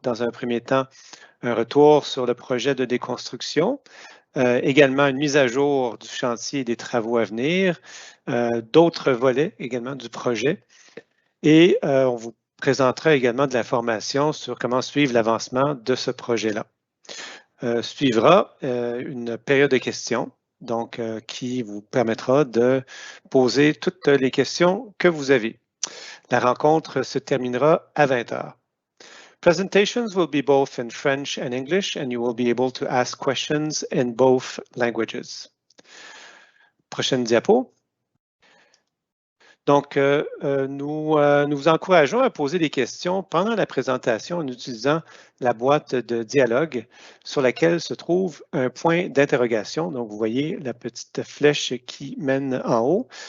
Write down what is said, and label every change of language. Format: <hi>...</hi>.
<fr>Dans un premier temps, un retour sur le projet de déconstruction, également une mise à jour du chantier et des travaux à venir, d'autres volets également du projet et on vous présentera également de l'information sur comment suivre l'avancement de ce projet-là. Suivra une période de questions. Donc, qui vous permettra de poser toutes les questions que vous avez. La rencontre se terminera à 20h.</fr> <en>Presentations will be both in French and English, and you will be able to ask questions in both languages.</en> <fr>Prochaine diapo. Donc, nous vous encourageons à poser des questions pendant la présentation en utilisant la boîte de dialogue sur laquelle se trouve un point d'interrogation. Donc, vous voyez la petite flèche qui mène en haut.</fr>